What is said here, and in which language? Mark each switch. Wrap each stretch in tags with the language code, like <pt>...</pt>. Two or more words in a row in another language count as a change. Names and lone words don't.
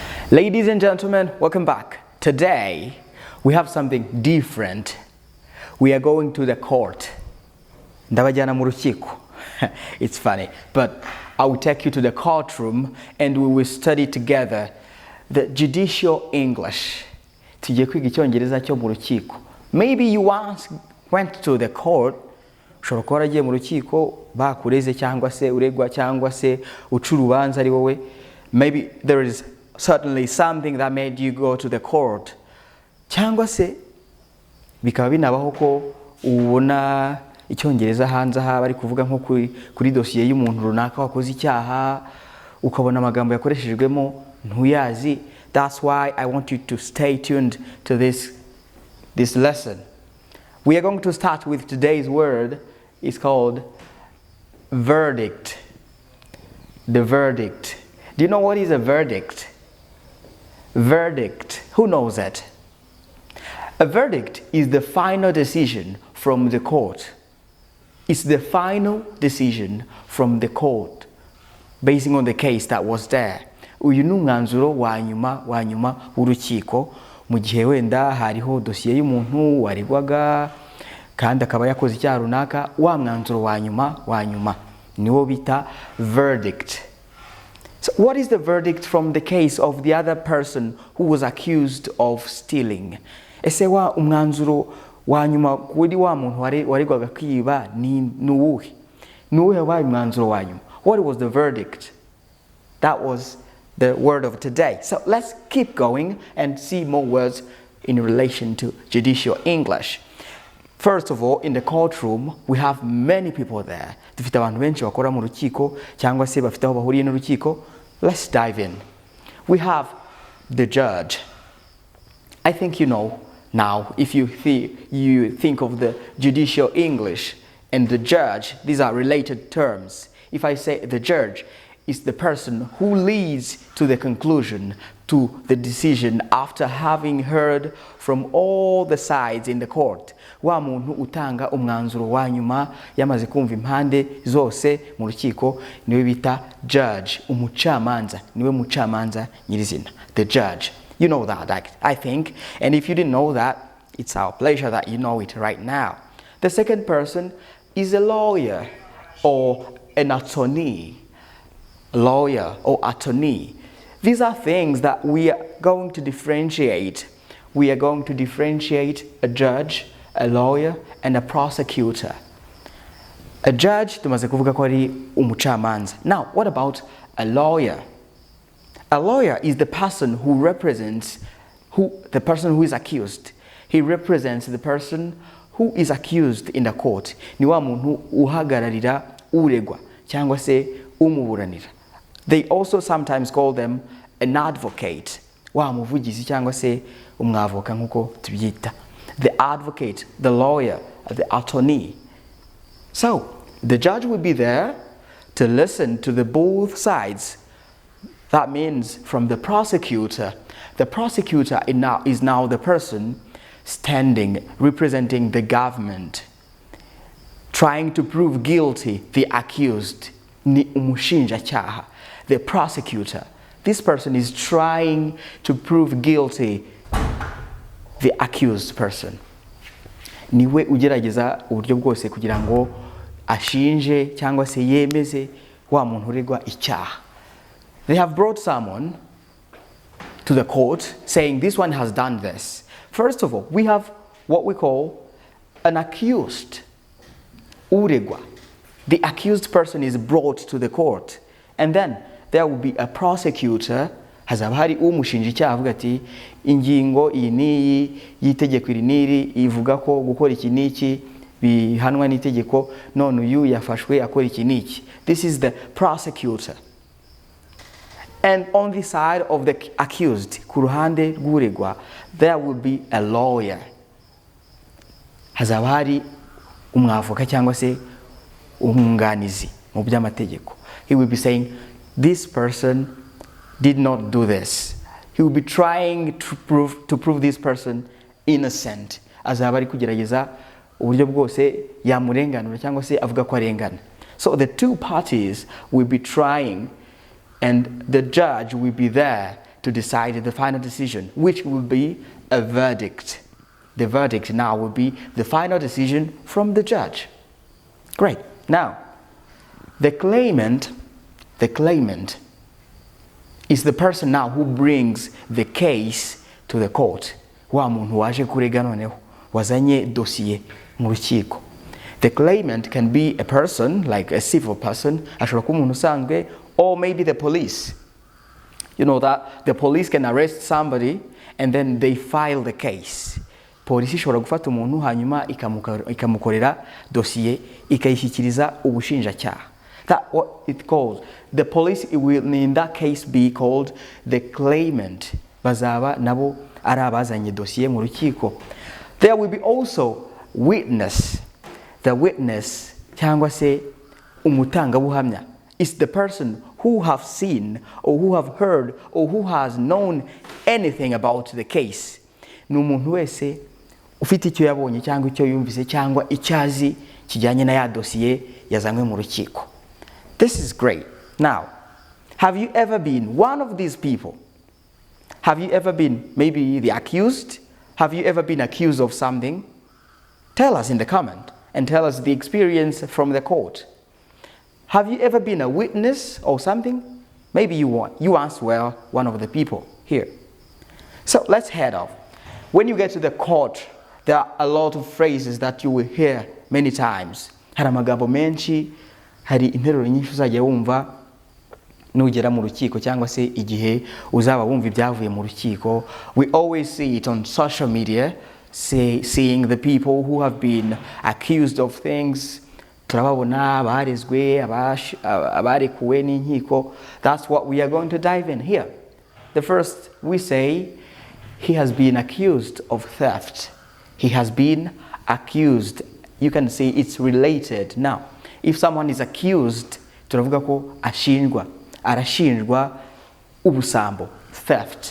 <en>Ladies and gentlemen, welcome back. Today, we have something different. We are going to the court.</en> <rw>Ndabajana mu rukiko.</rw> <en>It's funny, but I will take you to the courtroom and we will study together the Judicial English.</en> <rw>Tujye kwiga icyongereza cyo mu rukiko.</rw> <en>Maybe you once went to the court.</en> <rw>Ushobora kuba waragiye mu rukiko bakureze cyangwa se uregwa cyangwa se uca urubanza ari wowe.</rw> <en>Maybe there is certainly something that made you go to the court.</en> <rw>Cyangwa se bikaba binabaho ko ubona icyongereza hanze aha bari kuvuga nko kuri dosiye y'umuntu runaka wakoze icyaha ukabona amagambo yakoreshejwemo ntuyazi.</rw> <en>That's why I want you to stay tuned to this lesson. We are going to start with today's word. It's called verdict. The verdict. Do you know what is a verdict? Verdict. Who knows that? A verdict is the final decision from the court. It's the final decision from the court, basing on the case that was there.</en> <rw>Uyu ni umwanzuro wa nyuma w'urukiko mu gihe wenda hariho dosiye y'umuntu waregwaga kandi akaba yakoze icyaha runaka, wa mwanzuro wa nyuma niwo bita verdict.</rw> <en>So what is the verdict from the case of the other person who was accused of stealing?</en> <rw>Ese wa umwanzuro wa nyuma kuri wa muntu waregwaga kwiba ni nuwuhe? Nuwuhe wa umwanzuro wa nyuma?</rw> <en>What was the verdict? That was the word of today. So let's keep going and see more words in relation to Judicial English. First of all, in the courtroom, we have many people there.</en> <rw>Dufite abantu benshi bakora mu rukiko cyangwa se bafite aho bahuriye n'urukiko.</rw> <en>Let's dive in. We have the judge. I think you know now, if you think of the Judicial English and the judge, these are related terms. If I say the judge is the person who leads to the conclusion, to the decision after having heard from all the sides in the court.</en> <rw>Wa muntu utanga umwanzuro wa nyuma yamaze kumva impande zose mu rukiko niwe bita judge, umucamanza, niwe mucamanza nyirizina,</rw> <en>the judge. You know that, I think, and if you didn't know that, it's our pleasure that you know it right now. The second person is a lawyer or an attorney. Lawyer or attorney. These are things that we are going to differentiate. We are going to differentiate a judge, a lawyer, and a prosecutor. A judge,</en> <rw>tumaze kuvuga ko ari umucamanza.</rw> <en>Now, what about a lawyer? A lawyer is the person who represents the person who is accused. He represents the person who is accused in the court.</en> <rw>Ni wa muntu uhagararira uregwa cyangwa se umuburanira.</rw> <en>They also sometimes call them an advocate.</en> <rw>Wa muvugizi cyangwa se umwavoka nkuko tubyita.</rw> <en>The advocate, the lawyer, the attorney. So, the judge will be there to listen to the both sides. That means from the prosecutor. The prosecutor is now the person standing, representing the government, trying to prove guilty the accused,</en> <rw>ni umushinjacyaha.</rw> <en>The prosecutor. This person is trying to prove guilty the accused person.</en> <rw>Niwe ugerageza uburyo bwose kugira ngo ashinje cyangwa se yemeze wa muntu uregwa icyaha.</rw> <en>They have brought someone to the court saying this one has done this. First of all, we have what we call an accused.</en> <rw>Uregwa.</rw> <en>The accused person is brought to the court. And then there will be a prosecutor.</en> <rw>Hazaba hari umushinjacyaha avuga ati ingingo iyi n'iyi y'itegeko iri n'iri ivuga ko gukora iki n'iki bihanwa n'itegeko, none uyu yafashwe akora iki n'iki.</rw> <en>This is the prosecutor. And on the side of the accused,</en> <rw>ku ruhande rw'uregwa,</rw> <en>there will be a lawyer.</en> <rw>Hazaba hari umwavoka cyangwa se umwunganizi mu by'amategeko.</rw> <en>He will be saying, this person did not do this. He will be trying to prove this person innocent.</en> <rw>Azaba ari kugerageza uburyo bwose yamurenganura cyangwa se avuga ko arengana.</rw> <en>So the two parties will be trying and the judge will be there to decide the final decision, which will be a verdict. The verdict now will be the final decision from the judge. Great. Now, the claimant is the person now who brings the case to the court.</en> <rw>Wa muntu waje kurega noneho wazanye dossier mu rukiko.</rw> <en>The claimant can be a person, like a civil person,</en> <rw>ashobora kuba umuntu usanzwe,</rw> <en>or maybe the police. You know that the police can arrest somebody and then they file the case.</en> <rw>Polisi ishobora gufata umuntu hanyuma ikamukorera dossier ikayishyikiriza ubushinjacyaha.</rw> <en>That's what it calls. The police will in that case be called the claimant.</en> <rw>Bazaba nabo ari abazanye dossier mu rukiko.</rw> <en>There will be also witness. The witness</en> <rw>cyangwa se umutangabuhamya</rw> <en>is the person who have seen or who have heard or who has known anything about the case.</en> <rw>Ni umuntu wese ufite icyo yabonye cyangwa icyo yumvise cyangwa icyazi kijyanye na ya dossier yazanywe mu rukiko.</rw> <en>This is great. Now, have you ever been one of these people? Have you ever been maybe the accused? Have you ever been accused of something? Tell us in the comment and tell us the experience from the court. Have you ever been a witness or something? Maybe you answer well one of the people here. So let's head off. When you get to the court, there are a lot of phrases that you will hear many times.</en> <rw>Hari amagambo menshi, hari interuro nyinshi uzajya wumva nugera mu rukiko cyangwa se igihe uzaba wumva ibyavuye mu rukiko.</rw> <en>We always see it on social media, seeing the people who have been accused of things.</en> <rw>Turababona abarezwe, abarekuwe n'inkiko.</rw> <en>That's what we are going to dive in here. The first, we say, he has been accused of theft. He has been accused. You can see it's related. Now, if someone is accused,</en> <rw>turavuga ko ashinjwa. Arashinjwa ubusambo, theft.</rw>